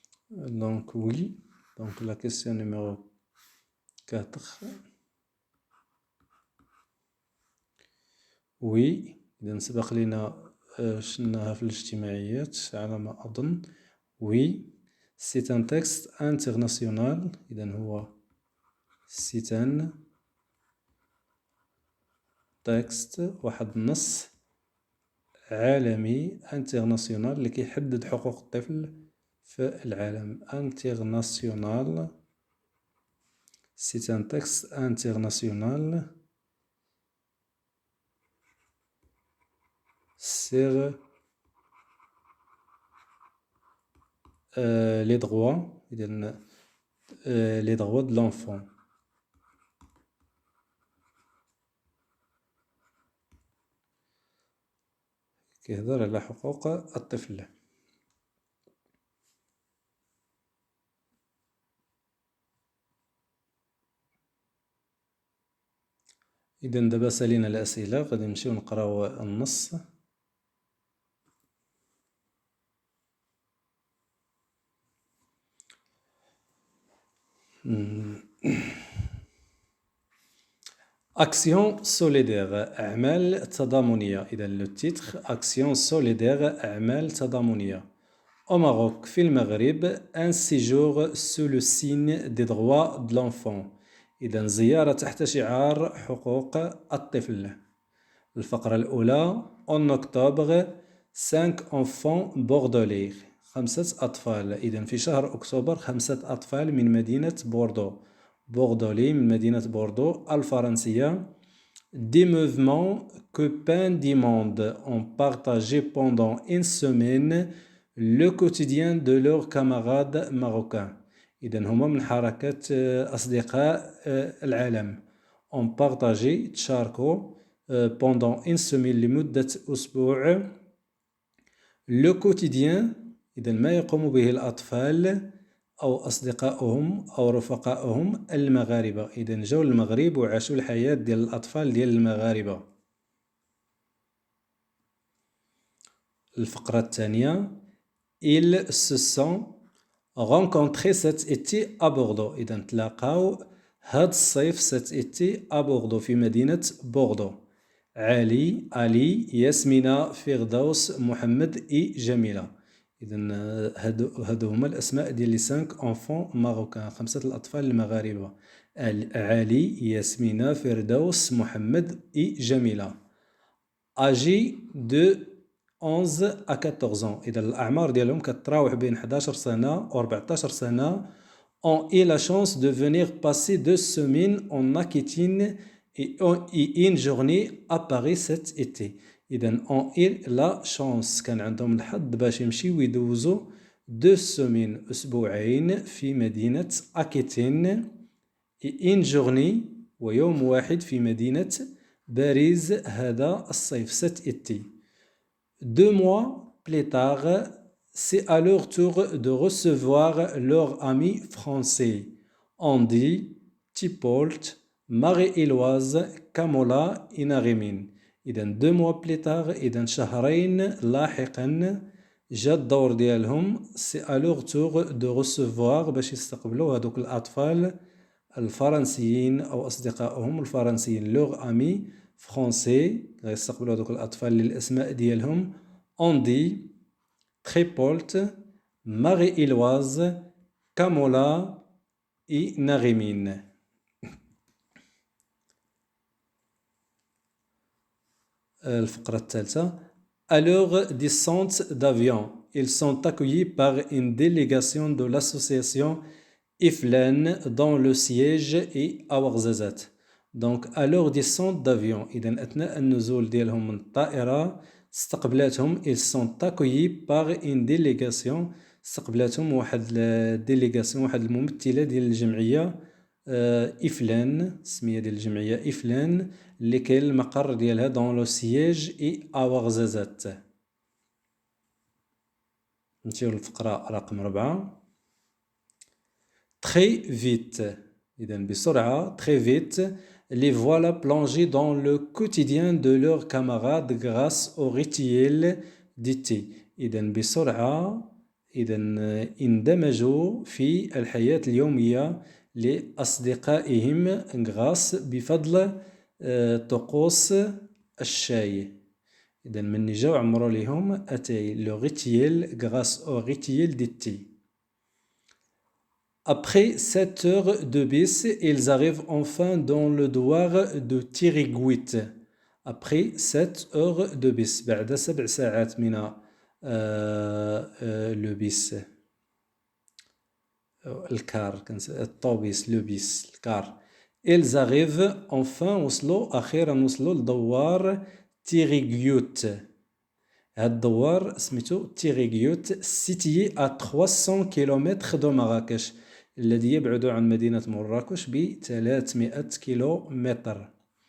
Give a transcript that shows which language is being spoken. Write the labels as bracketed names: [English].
[French] Donc oui, donc la question numéro 4. [Arabic] Oui, إذا سبق لنا شفناها في الاجتماعيات على ما أظن. [French] Oui, c'est un texte international. [Arabic] إذا هو [French] c'est un texte [Arabic] واحد النص عالمي international اللي كيحدد حقوق الطفل في العالم. [French] international c'est un texte international sur les droits les droits de l'enfant. [Arabic] كيهضر على حقوق الطفل. إذا دابا سالينا الأسئلة غادي نمشيو نقراو النص. [French] Action solidaire [Arabic] أعمال تضامنية. إذا لو تيتر [French] Action solidaire [Arabic] أعمال تضامنية. [French] Au Maroc [Arabic] في المغرب [French] un séjour sous le signe des droits de l'enfant. [Arabic] إذا زيارة تحت شعار حقوق الطفل. الفقرة الأولى [French] en octobre 5 enfants bordelais [Arabic] 5 أطفال. إذا في شهر أكتوبر 5 أطفال من مدينة بوردو. بوردولي من مدينة بوردو الفرنسية. [French] Des mouvements copains du monde ont partagé pendant une semaine le quotidien de leurs camarades marocains. [Arabic] إذا هما من حركة أصدقاء العالم. [French] ont partagé [Arabic] تشاركوا [French] pendant une semaine [Arabic] لمدة أسبوع [French] le quotidien [Arabic] إذا ما يقوم به الأطفال أو أصدقائهم أو رفقائهم المغاربة. إذا جاو للمغرب وعاشوا الحياة ديال الأطفال ديال المغاربة. الفقرة الثانية [French] ils se sont rencontrés cet été à Bordeaux. [Arabic] إذا تلاقاو هاد الصيف [French] cet été à Bordeaux [Arabic] في مدينة بوردو. علي ياسمينة فردوس محمد جميلة. إذا هادو هما الأسماء ديال لي [French] 5 enfants marocains [Arabic] 5 الأطفال المغاربة. علي ياسمينة فردوس محمد جميلة. [French] âgés de 11 à 14 ans. [Arabic] إذا الأعمار ديالهم كتراوح بين 11 سنة و 14 سنة. [French] ont eu la chance de venir passer 2 semaines en Aquitaine et une journée à Paris cet été. [Arabic] إذا [French] ont eu la chance [Arabic] كان عندهم الحظ باش يمشيو يدوزوا [French] 2 semaines [Arabic] أسبوعين في مدينة أكيتين [French] et une journée [Arabic] ويوم واحد في مدينة باريس هذا الصيف [French] cet été. 2 mois plus tard, c'est à leur tour de recevoir leurs amis français, Andy, Thibault, Marie-Éloise, Kamola et Narimin. [Arabic] إذا [French] 2 mois plus tard [Arabic] إذا شهرين لاحقا جا الدور ديالهم [French] c'est à leur tour de recevoir [Arabic] باش يستقبلوا هذوك الأطفال الفرنسيين أو أصدقائهم الفرنسيين [French] leurs amis français [Arabic] غيستقبلوا هذوك الأطفال اللي الأسماء ديالهم Andy, Thibault, Marie-Éloise, Kamola et Narimin. الفقرة الثالثة. [French] À leur descente d'avion, ils sont accueillis par une délégation de l'association IFLAN dont le siège est à Ouarzazate. Donc à leur descente d'avion [Arabic] إذا أثناء النزول ديالهم من الطائرة استقبلتهم [French] ils sont accueillis par une délégation [Arabic] استقبلتهم واحد الديليغاسيون واحد الممثلة ديال الجمعية إفلان السمية ديال الجمعية إفلان اللي كاين المقر ديالها دون لو سييج إي أواغزازات. نمشيو للفقرة رقم 4. [French] Très vite [Arabic] إذا بسرعة [French] très vite les voilà plongés dans le quotidien de leurs camarades grâce au rituel d'été. [Arabic] إذا بسرعة إذا اندمجوا في الحياة اليومية لأصدقائهم [French] grâce [Arabic] بفضل طقوس الشاي. إذا من جاو عمروا لهم أتاي [French] le rituel grâce au rituel d'été. Après 7 heures de bus, ils arrivent enfin dans le douar de Tiriguit. Après 7 heures de bus, [Arabic] بعد 7 ساعات من [French] le bus. [Arabic] الكار الطوبيس لو بيس الكار. [French] ils arrivent enfin [Arabic] وصلوا أخيرا وصلوا لدوار تيريغيوت. هاد الدوار سميتو تيريغيوت [French] situé à 300 km de Marrakech [Arabic] الذي يبعد عن مدينة مراكش ب 300 كيلومتر.